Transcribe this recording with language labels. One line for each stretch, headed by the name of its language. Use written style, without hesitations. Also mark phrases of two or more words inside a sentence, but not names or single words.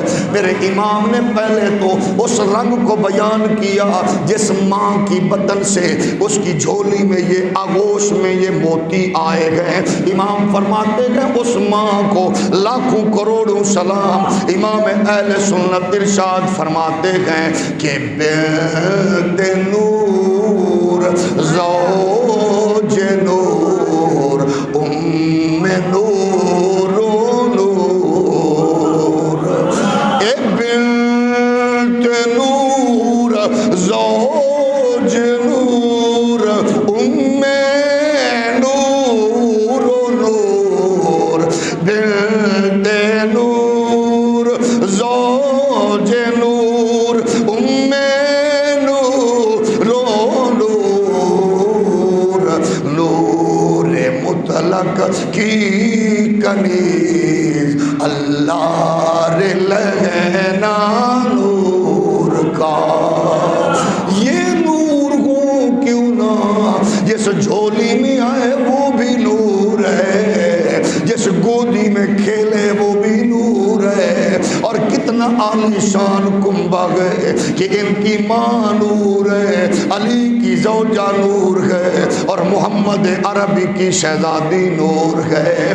Urdu: میرے امام نے پہلے تو اس رنگ کو بیان کیا جس ماں کی بطن سے اس کی جھولی میں یہ آغوش میں یہ موتی آئے گئے۔ امام فرماتے ہیں اس ماں کو لاکھوں کروڑوں سلام۔ امام اہل سنت ارشاد فرماتے ہیں کہ بنت نور، زوج نور، ام نور و نور، اے بنت نور، زوج نور، ام نور و نور، بنت نور، زوج نور، ام نور و نور، نور مطلق کی کنیز اللہ لہنا نور کا، یہ نور ہو کیوں نہ جس جھولی میں آئے وہ بھی نور ہے، جس گودی میں کھیلے وہ بھی نور ہے، اور کتنا عالی شان کنبہ ہے کہ ان کی ماں نور ہے، علی کی زوجہ نور ہے، اور محمد عربی کی شہزادی نور ہے۔